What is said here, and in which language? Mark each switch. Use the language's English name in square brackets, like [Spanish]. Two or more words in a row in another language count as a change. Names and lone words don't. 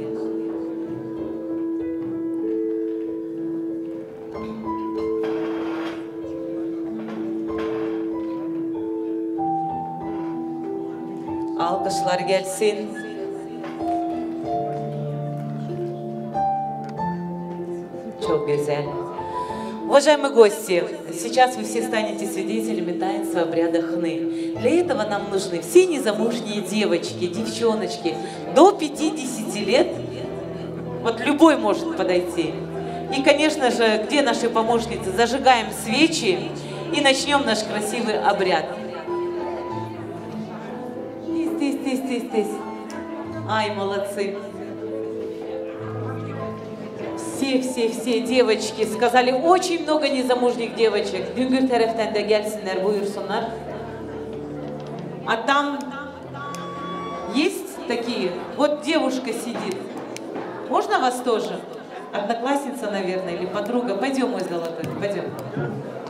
[Turkish] Alkışlar gelsin. Çok güzel. [Russian] Уважаемые гости, сейчас вы все станете свидетелями таинства обряда хны. Для этого нам нужны все незамужние девочки, девчоночки до 50 лет. Вот любой может подойти. И, конечно же, где наши помощницы? Зажигаем свечи и начнем наш красивый обряд. Здесь. Ай, молодцы. Все девочки сказали, очень много незамужних девочек. [Turkish] Düngür taraftan da gelsinler, buyursunlar. [Russian] А там есть такие? Вот девушка сидит. Можно вас тоже? Одноклассница, наверное, или подруга. Пойдем, мой золотой, пойдем.